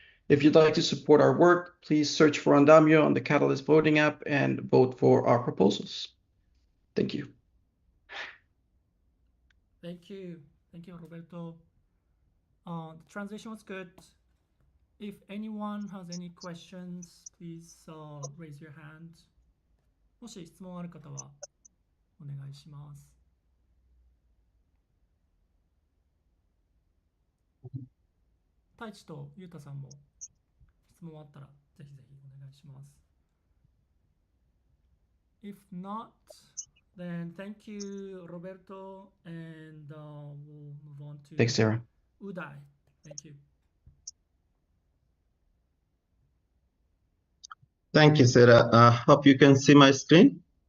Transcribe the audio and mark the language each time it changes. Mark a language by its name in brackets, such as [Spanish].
[English] If you'd like to support our work, please search for Andamio on the Catalyst voting app and vote for our proposals. Thank you. Thank you. Thank you, Roberto. The translation was good. If anyone has any questions, please raise your hand. [Japanese] もし質問ある方はお願いします。太一とゆうたさんも質問あったらぜひぜひお願いします。 [English] If not, then thank you, Roberto, and we'll move on to Thanks, Sarah. Uday. Thank you. Thank you, Sarah. Hope you can see my screen.